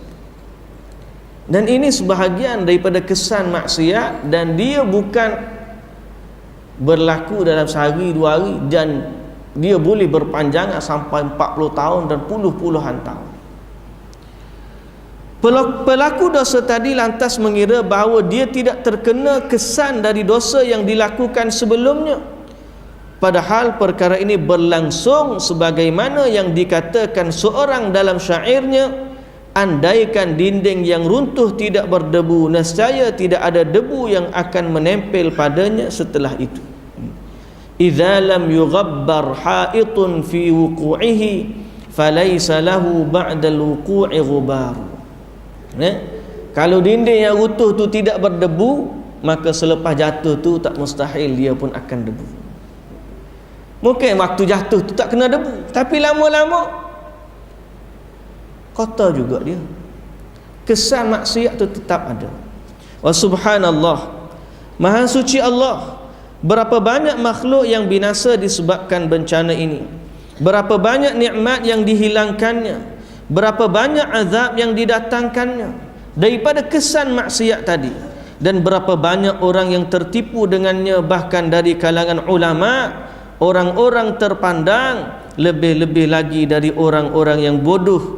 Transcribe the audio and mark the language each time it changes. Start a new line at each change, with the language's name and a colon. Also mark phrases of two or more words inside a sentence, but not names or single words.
Malay: Dan ini sebahagian daripada kesan maksiat, dan dia bukan berlaku dalam sehari dua hari, dan dia boleh berpanjangan sampai 40 tahun dan puluhan tahun. Pelaku dosa tadi lantas mengira bahawa dia tidak terkena kesan dari dosa yang dilakukan sebelumnya, padahal perkara ini berlangsung sebagaimana yang dikatakan seorang dalam syairnya, andaikan dinding yang runtuh tidak berdebu, nescaya tidak ada debu yang akan menempel padanya setelah itu.
Arabic: إذا لم يغبر حائط في وقوعه فليس له بعد الوقوع غبار.
Malay: Kalau dinding yang runtuh tu tidak berdebu, maka selepas jatuh tu tak mustahil dia pun akan debu. Mungkin waktu jatuh tu tak kena debu, tapi lama-lama kotor juga dia. Kesan maksiat tu tetap ada.
Arabic: وسبحان الله,
Malay: maha suci Allah. Berapa banyak makhluk yang binasa disebabkan bencana ini, berapa banyak nikmat yang dihilangkannya, berapa banyak azab yang didatangkannya daripada kesan maksiat tadi, dan berapa banyak orang yang tertipu dengannya, bahkan dari kalangan ulama, orang-orang terpandang, lebih-lebih lagi dari orang-orang yang bodoh.